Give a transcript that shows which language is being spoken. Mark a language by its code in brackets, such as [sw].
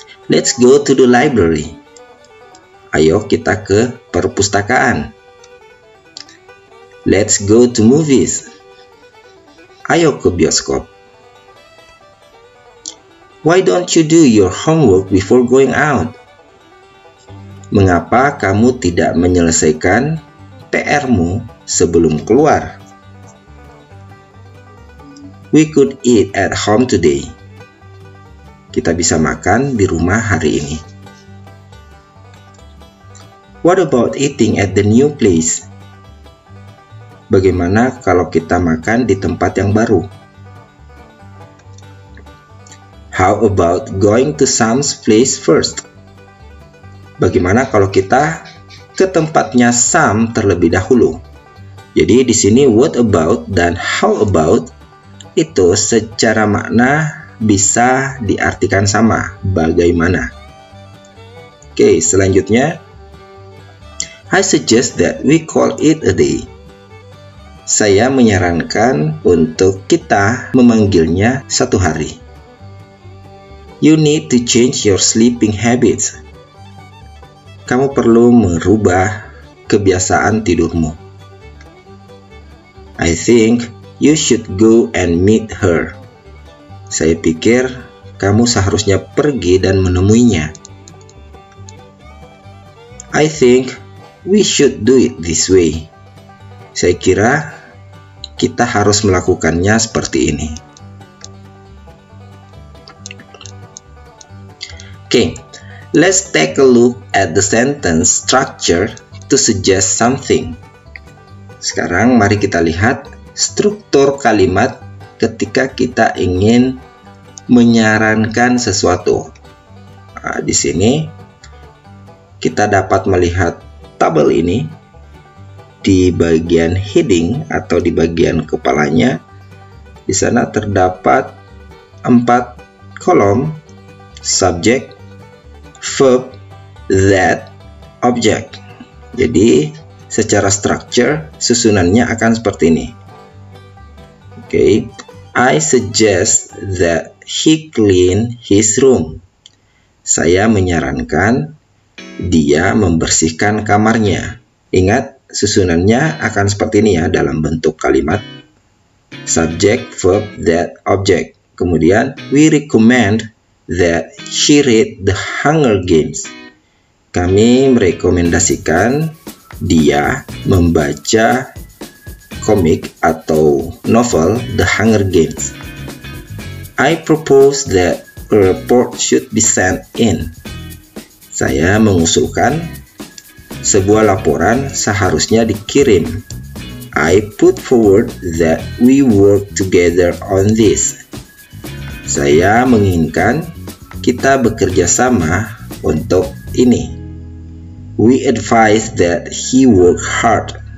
[en] Let's go to the library. [id] Ayo kita ke perpustakaan. [en] Let's go to movies. [id] Ayo ke bioskop. [en] Why don't you do your homework before going out? [id] Mengapa kamu tidak menyelesaikan PR-mu sebelum keluar? [en] We could eat at home today. [id] Kita bisa makan di rumah hari ini. [en] What about eating at the new place? [id] Bagaimana kalau kita makan di tempat yang baru? [en] How about going to Sam's place first? [id] Bagaimana kalau kita ke tempatnya Sam terlebih dahulu? Jadi di sini [en] what about [id] dan [en] how about [id] itu secara makna bisa diartikan sama, bagaimana. Oke, selanjutnya [en] I suggest that we call it a day. [id] Saya menyarankan untuk kita memanggilnya satu hari. [en] You need to change your sleeping habits. [id] kamu perlu merubah kebiasaan tidurmu. [en] I think you should go and meet her. [id] Saya pikir kamu seharusnya pergi dan menemuinya. [en] I think we should do it this way. [id] Saya kira kita harus melakukannya seperti ini. [en] Okay, let's take a look at the sentence structure to suggest something. [id] Sekarang mari kita lihat struktur kalimat ketika kita ingin menyarankan sesuatu. Nah, di sini kita dapat melihat tabel ini di bagian heading atau di bagian kepalanya. Di sana terdapat 4 kolom: subject, verb, that, object. Jadi secara structure susunannya akan seperti ini. [en] Okay, I suggest that he clean his room. [id] Saya menyarankan dia membersihkan kamarnya. Ingat, susunannya akan seperti ini ya dalam bentuk kalimat subject, verb, that, object. Kemudian [en] we recommend that she read The Hunger Games. [id] Kami merekomendasikan dia membaca komik atau novel The Hunger Games. [en] I propose that a report should be sent in. [id] Saya mengusulkan sebuah laporan seharusnya dikirim. [en] I put forward that we work together on this. [id] Saya menginginkan kita bekerja sama untuk ini. [en] We advise that he work hard.